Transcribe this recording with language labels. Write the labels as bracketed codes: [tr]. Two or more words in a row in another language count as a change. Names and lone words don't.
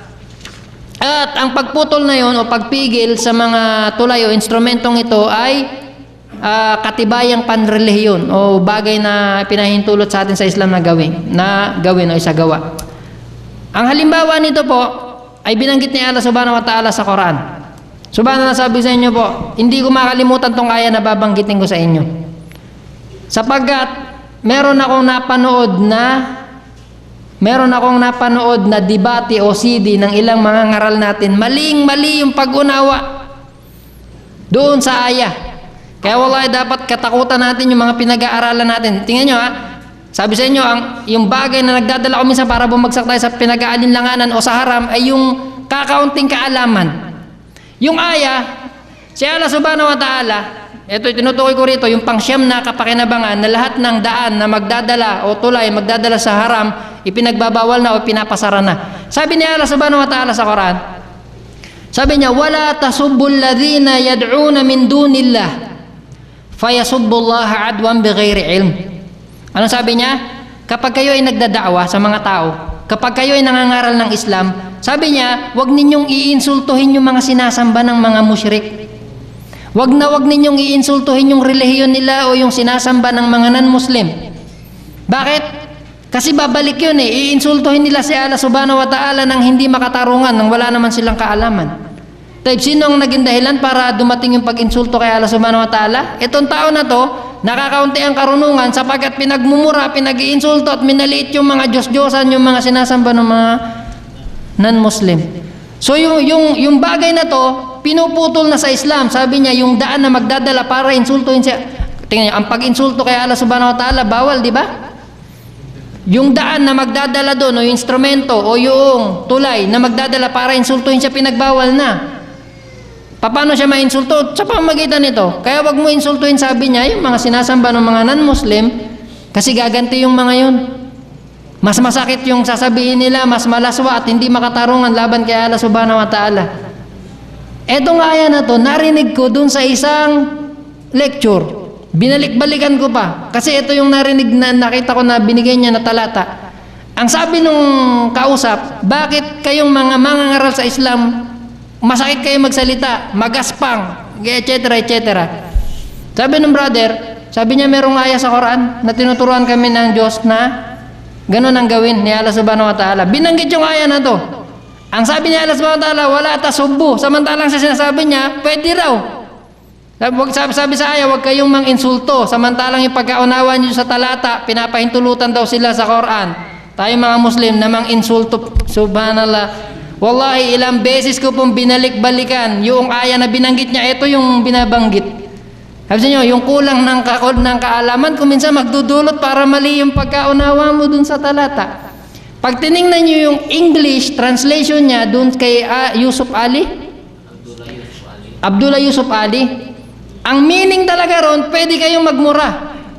[tl] At ang pagputol na yon o pagpigil sa mga tulay o instrumentong ito ay katibayang panrelihiyon o bagay na pinahintulot sa atin sa Islam na gawin o isagawa. Ang halimbawa nito po ay binanggit ni Allah [ar] سبحانه وتعالى [tl] sa Quran. Subhanallah, sabi sa inyo po, hindi ko makalimutan tong aya na babanggitin ko sa inyo. Sapagkat meron akong napanood na debate o CD ng ilang mga ngaral natin. Maling-mali yung pag-unawa doon sa aya. Kaya wallahi dapat katakutan natin yung mga pinag-aaralan natin. Tingnan nyo sabi sa inyo, yung bagay na nagdadala ko minsan para bumagsak tayo sa pinag-aalinlanganan o sa haram ay yung kakaunting kaalaman. Yung aya, si Allah [ar] سبحانه وتعالى, [tl] ito tinutukoy ko rito, yung pangsyam na kapakinabangan na lahat ng daan na magdadala o tulay magdadala sa haram, ipinagbabawal na o pinapasara na. Sabi ni Allah [ar] سبحانه وتعالى [tl] sa Quran, sabi niya, [ar] ولا تسبوا الذين يدعون من دون الله فيسبوا الله عدوا بغير علم. [tl] Ano sabi niya? Kapag kayo ay nagdadaawa sa mga tao, kapag kayo ay nangangaral ng Islam, sabi niya, wag ninyong iinsultuhin yung mga sinasamba ng mga musyrik. Wag ninyong iinsultuhin yung relihiyon nila o yung sinasamba ng mga non-Muslim. Bakit? Kasi babalik yun iinsultuhin nila si Allah [ar] سبحانه وتعالى [tl] nang hindi makatarungan, nang wala naman silang kaalaman. Sino ang naging dahilan para dumating yung pag-insulto kay Allah [ar] سبحانه وتعالى? [tl] Itong tao na to, nakakaunti ang karunungan sapagkat pinagmumura, pinag-iinsulto at minaliit yung mga Diyos-Diyosan, yung mga sinasamba ng mga non-Muslim. So yung bagay na to, pinuputol na sa Islam. Sabi niya, yung daan na magdadala para insultuhin siya. Tingnan niyo, ang pag-insulto kay Allah [ar] سبحانه وتعالى, [tl] bawal, di ba? Yung daan na magdadala doon, o yung instrumento, o yung tulay na magdadala para insultuhin siya, pinagbawal na. Paano siya mainsulto? Sa pamagitan nito. Kaya wag mo insultuhin, sabi niya, yung mga sinasamba ng mga non-Muslim, kasi gaganti yung mga yun. Mas masakit yung sasabihin nila, mas malaswa at hindi makatarungan laban kay Allah [ar] سبحانه وتعالى. [tl] Etong aya na to, narinig ko dun sa isang lecture. Binalik-balikan ko pa. Kasi ito yung narinig na nakita ko na binigay niya na talata. Ang sabi nung kausap, bakit kayong mga mangangaral sa Islam, masakit kayo magsalita, magaspang, etc. etc. Sabi nung brother, sabi niya merong aya sa Quran na tinuturuan kami ng Diyos na ganun ang gawin ni Allah [ar] سبحانه وتعالى. [tl] Binanggit yung aya na to. Ang sabi ni Allah [ar] سبحانه وتعالى, ولا تسبوا. [tl] Samantalang sa sinasabi niya, pwede raw. Sabi sa aya, huwag kayong mang-insulto. Samantalang yung pagkaunawa niyo sa talata, pinapahintulutan daw sila sa Quran. Tayo mga Muslim na mang-insulto. Subhanallah. Wallahi, ilang beses ko pong binalik-balikan yung aya na binanggit niya. Ito yung binabanggit. Sabi niyo, yung kulang ng kaalaman, kung minsan magdudulot para mali yung pagkaunawa mo dun sa talata. Pag tiningnan niyo yung [en] English translation [tl] niya dun kay Yusuf Ali, Abdullah Yusuf Ali, ang meaning talaga ron, pwede kayong magmura.